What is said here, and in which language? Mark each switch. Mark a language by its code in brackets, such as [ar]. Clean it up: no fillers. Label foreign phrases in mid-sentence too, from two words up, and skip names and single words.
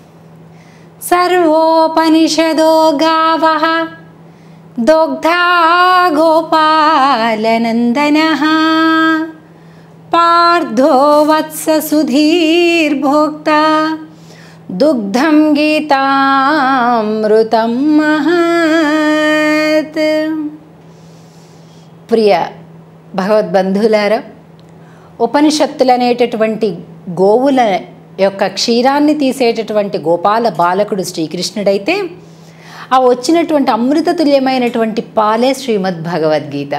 [sa] सर्वोपनिषदो गावः दुग्धा गोपालनन्दनः पार्थो वत्ससुधीर्भोक्ता दुग्धं गीतामृतं महत्। [te] ప్రియ భగవద్బంధులారా, ఉపనిషత్తులు అనేటటువంటి గోవుల యొక్క క్షీరాన్ని తీసేటటువంటి గోపాల బాలకుడు శ్రీకృష్ణుడైతే ఆ వచ్చినటువంటి అమృతతుల్యమైనటువంటి పాలే శ్రీమద్ భగవద్గీత.